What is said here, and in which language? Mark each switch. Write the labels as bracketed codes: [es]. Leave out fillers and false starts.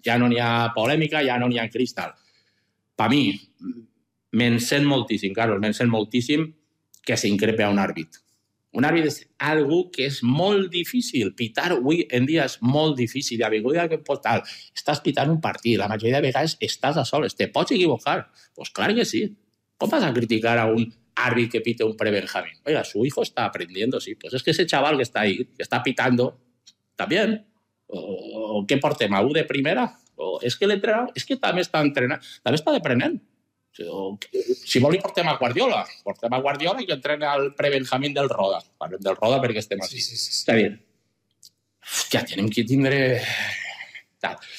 [ca] Ja no n'hi ha polèmica, ja no n'hi ha cristal. Per mi, me'n sent moltíssim, Carlos, me'n sent moltíssim que s'increpe a un àrbit. Un àrbit és algú que és molt difícil. Pitar avui en dia és molt difícil. I a vegades que pot tal, estàs pitant un partit, la majoria de vegades estàs a soles, te pots equivocar. Doncs [es] pues [ca] clar que sí. Com vas a criticar a un àrbit que pite un pre-Benjamín? [es] Oiga, su hijo está aprendiendo, sí. Pues es que ese chaval que está ahí, que está pitando, también. O que porte Mau de primera. O es que el entrenador, [ca] es que també està entrenant, també està aprenent. Si vol, hi portem a Guardiola. Portem a Guardiola i jo entreno al pre-Benjamín del Roda. Parlem del Roda perquè estem aquí. Sí, sí, sí. Està bé. Ja tenim que tindre... Tal.